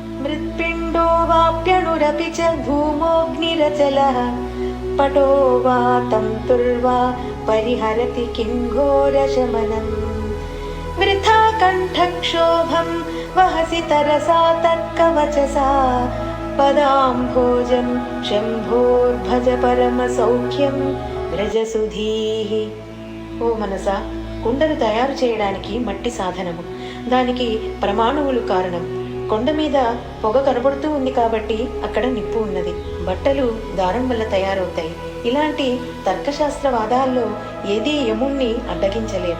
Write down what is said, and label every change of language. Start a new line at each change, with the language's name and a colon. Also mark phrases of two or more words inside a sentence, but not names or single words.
Sanskrit: हृत्पिण्डो वाप्यणुरपि च धूमोऽग्निरचलः पटो वा तन्तुर्वा परिहरति किं घोरशमनम् वृथा कण्ठक्षोभं वहसि तरसा तर्कवचसा पदाम्भोजं शम्भोर्भज परमसौख्యం వ్రజసుధీః.
Telugu: ఓ మనసా, కుండను తయారు చేయడానికి మట్టి సాధనము, దానికి ప్రమాణువులు కారణం. కొండ మీద పొగ కనబడుతూ ఉంది కాబట్టి అక్కడ నిప్పు ఉన్నది. బట్టలు దారం వల్ల తయారవుతాయి. ఇలాంటి తర్కశాస్త్ర వాదాల్లో ఏదీ యముణ్ణి అడ్డగించలేదు.